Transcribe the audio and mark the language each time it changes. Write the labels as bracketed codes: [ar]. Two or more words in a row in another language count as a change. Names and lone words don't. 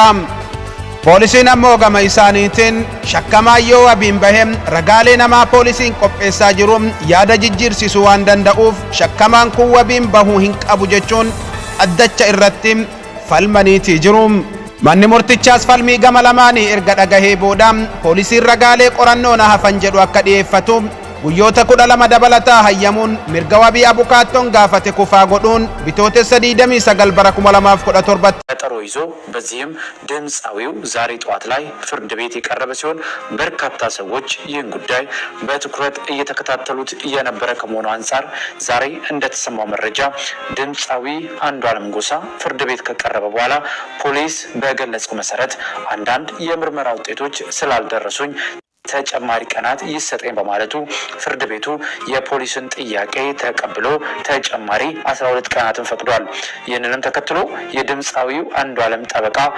[om] Poolisiin ammoo gama isaaniitiin shakkamaa yoo wabiin bahe ragaalee namaa poolisiin qopheessaa jiru yaada jijjiirsisuu waan danda'uuf shakkamaan kun wabiin bahuu hin qabu jechuun addacha irratti falmaniitii jiru. Manni murtichaas falmii gama lamaanii erga dhagahee booda poolisiin ragaalee qorannoo na hafan jedhu akka dhiyeeffatu guyyoota 12 dabalataa hayyamuun mirga wabii abukaattoon gaafate kufaa godhuun bitootessa 29 bara 2017 [am] ቀጠሮ ይዞ በዚህም ድምጻዊው ዛሬ ጧት ላይ ፍርድ ቤት የቀረበ ሲሆን በርካታ ሰዎች ይህን ጉዳይ በትኩረት እየተከታተሉት የነበረ ከመሆኑ አንፃር ዛሬ እንደተሰማው መረጃ ድምጻዊ አንዱዓለም ጎሳ ፍርድ ቤት ከቀረበ በኋላ ፖሊስ በገለጸው መሰረት አንዳንድ የምርመራ ውጤቶች ስላልደረሱኝ ተጨማሪ ቀናት ይሰጠኝ በማለቱ ፍርድ ቤቱ የፖሊስን ጥያቄ ተቀብሎ ተጨማሪ 12 ቀናትን ፈቅዷል። ይህንንም ተከትሎ የድምጻዊው አንዱዓለም ጠበቃ